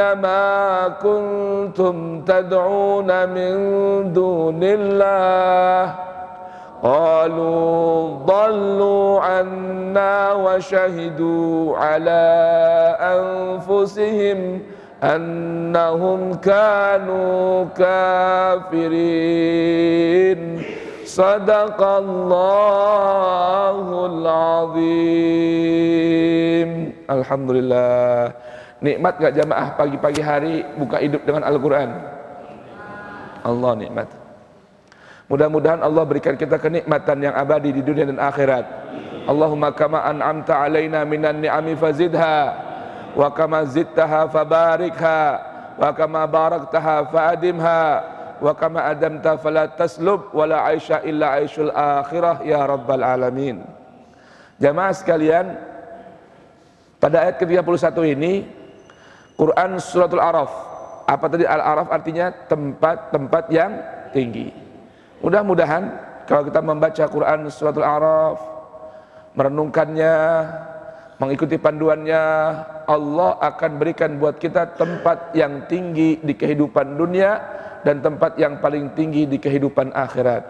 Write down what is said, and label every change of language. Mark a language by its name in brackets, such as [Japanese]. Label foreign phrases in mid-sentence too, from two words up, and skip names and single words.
[Arabic] ما كنتم تدعون من دون الله قالوا ضلوا عنا وشهدوا على أنفسهم أنهم كانوا كافرين صدق الله العظيم. [Indonesian] Alhamdulillah. Nikmat gak jamaah pagi-pagi hari buka hidup dengan Al-Quran? Allah nikmat. Mudah-mudahan Allah berikan kita kenikmatan yang abadi di dunia dan akhirat. [Arabic] اللهم كما أنعمت علينا من النعم فزدها وكما زدتها فباركها وكما باركتها فأدمها وكما أدمتها فلا تسلب ولا عيش إلا عيش الآخرة يا رب العالمين. [Indonesian] Jamaah sekalian, pada ayat ke-31 ini Quran [Arabic] سورة الأعراف. [Indonesian] Apa tadi Al-Araf? Artinya tempat-tempat yang tinggi. Mudah-mudahan kalau kita membaca Quran [Arabic] سورة الأعراف, [Indonesian] merenungkannya, mengikuti panduannya, Allah akan berikan buat kita tempat yang tinggi di kehidupan dunia dan tempat yang paling tinggi di kehidupan akhirat.